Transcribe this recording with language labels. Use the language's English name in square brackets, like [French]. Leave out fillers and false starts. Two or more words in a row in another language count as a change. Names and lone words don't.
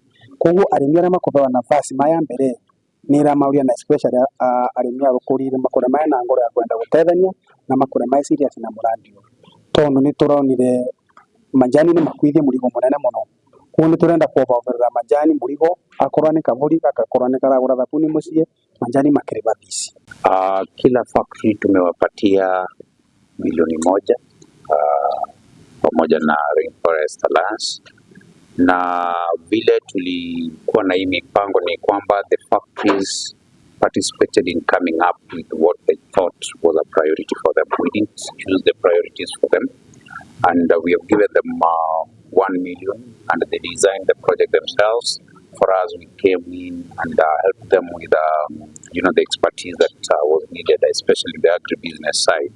[Kikuyu] Koguo arĩmi arĩa makũbewa nafasi maya mbere nĩ ĩramauria na especially arĩmi a rũkũrĩire makũre maya na ngoro ya kwenda gũteithania na makũre maya serious na mũrandi ũyũ. Tondũ nĩ tũronire majani nĩ makuithie mũrigo mũnene mũno. Koguo nĩ tũrenda kuoverera majani mũrigo akorwo nĩ kaburi akakorwo nĩ karagũra thabuni mũciĩ majani makĩrĩ babisi. [Swahili] Kila factory tumewapatia milioni 1 pamoja na Rainforest Alliance, na vile tulikuwa na hii mipango ni kwamba [English] the factories participated in coming up with what they thought was a priority for them. We didn't choose the priorities for them, and we have given them 1 million, and they designed the project themselves. For us, we came in and helped them with the expertise that was needed, especially the agribusiness side.